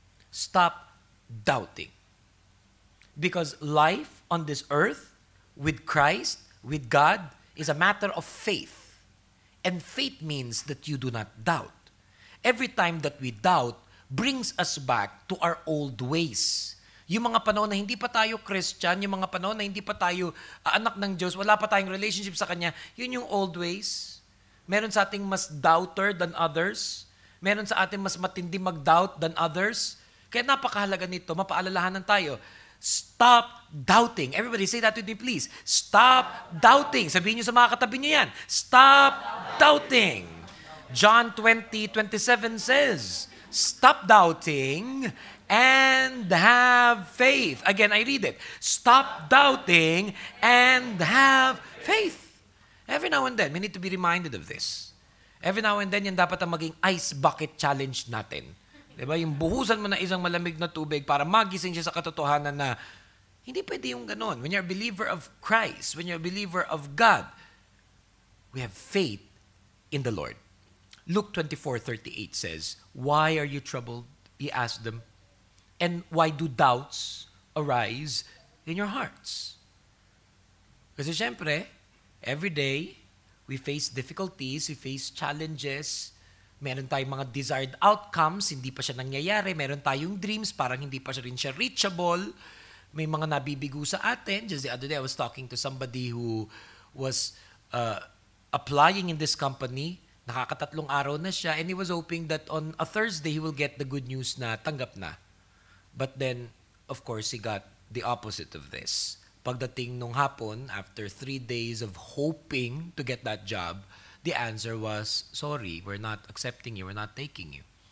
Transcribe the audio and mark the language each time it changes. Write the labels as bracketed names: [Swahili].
[English] Stop doubting. Because life on this earth, with Christ, with God, is a matter of faith. And faith means that you do not doubt. Every time that we doubt, brings us back to our old ways. [Filipino] Yung mga panahon na hindi pa tayo Christian, yung mga panahon na hindi pa tayo anak ng Diyos, wala pa tayong relationship sa Kanya, yun yung old ways. Meron sa ating mas doubter [English] than others. [Filipino] Meron sa ating mas matindi mag-doubt than others. Kaya napakahalaga nito, mapaalalahanan tayo. [English] Stop doubting. Everybody say that with me, please. Stop doubting. [Filipino] Sabihin niyo sa mga katabi niyo yan. [English] Stop doubting. John 20:27 says, stop doubting and have faith. Again, I read it. Stop doubting and have faith. Every now and then, we need to be reminded of this. Every now and then, [Filipino] yan dapat ang maging [English] ice bucket challenge natin. Diba? [Filipino] Yung buhusan mo na isang malamig na tubig para magising siya sa katotohanan na hindi pwede yung ganon. [English] When you're a believer of Christ, when you're a believer of God, we have faith in the Lord. Luke 24:38 says, why are you troubled? He asked them. And why do doubts arise in your hearts? [Filipino] Kasi syempre, [English] every day, we face difficulties, we face challenges. [Filipino] Meron tayong mga desired outcomes, hindi pa siya nangyayari. Meron tayong dreams, parang hindi pa rin siya reachable. May mga nabibigo sa atin. [English] Just the other day, I was talking to somebody who was applying in this company. [Filipino] Nakakatatlong araw na siya, [English] and he was hoping that on a Thursday, he will get the good news [Filipino] na tanggap na. [English] But then, of course, he got the opposite of this. [Filipino] Pagdating nung hapon, [English] after 3 days of hoping to get that job, the answer was, sorry, we're not accepting you, we're not taking you.